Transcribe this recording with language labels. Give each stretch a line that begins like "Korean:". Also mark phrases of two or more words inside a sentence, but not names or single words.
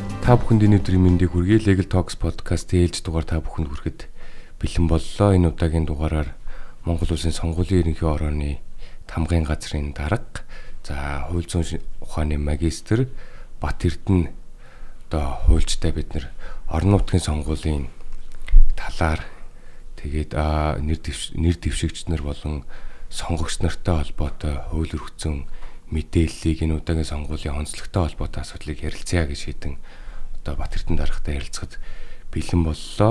Mongolian: та бүхэнд өнөөдрийн мэндийг хүргэе. Legal Talks podcast ээлж дугаар та бүхэнд хүрэхэд бэлэн боллоо. Энэ удаагийн дугаараар Монгол Улсын сонгуулийн ерөнхий орооны тамгын газрын дарга, за хууль зүйн ухааны магистр Бат Эрдэнэ одоо хуульчтай бид орон нутгийн сонгуулийн талаар тэгээд нэр дэвшигч нар болон сонгогч нартай холбоотой хууль өргөцсөн мэдээллийг энэ удаагийн сонгуулийн онцлогтой холбоотой асуудлыг ярилцъя гэж шийдэн одоо Бат Эрдэнэ даргатай ярилцахад бэлэн боллоо.